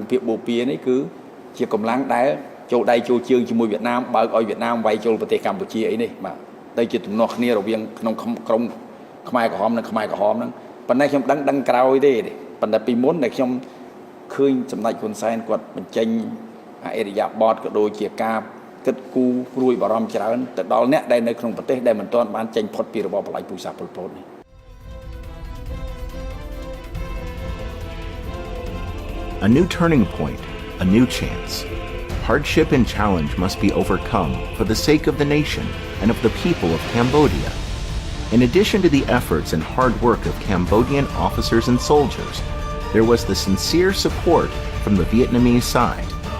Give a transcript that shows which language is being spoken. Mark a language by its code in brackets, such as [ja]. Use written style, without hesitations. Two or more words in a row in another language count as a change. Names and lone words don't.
[km] ភាគបូព៌ានេះគឺជាកម្លាំងដែលចូលដៃចូលជើងជាមួយវៀតណាមបើកឲ្យវៀតណាមវាយចូលប្រទេសកម្ពុជាអីនេះបាទទៅជាទំនាស់គ្នារវាងក្នុងក្រុមខ្មែរក្រហមនិងខ្មែរក្រហមហ្នឹងប៉ុន្តែខ្ញុំដឹងក្រោយទេប៉ុន្តែពីមុនដែលខ្ញុំឃើញសម្ដេចហ៊ុនសែនគាត់បញ្ចេញអរិយាប័ត្រក៏ដូចជាការគិតគូរព្រួយបារម្ភច្រើនទៅដល់អ្នកដែលនៅក្នុងប្រទេសដែលមិនទាន់បានចេញផុតពីរបបបល្ល័ង្កពូជសាសន៍ប៉ុលពតនេះ [en] A new turning point, a new chance. Hardship and challenge must be overcome for the sake of the nation and of the people of Cambodia. In addition to the efforts and hard work of Cambodian officers and soldiers, there was the sincere support from the Vietnamese side.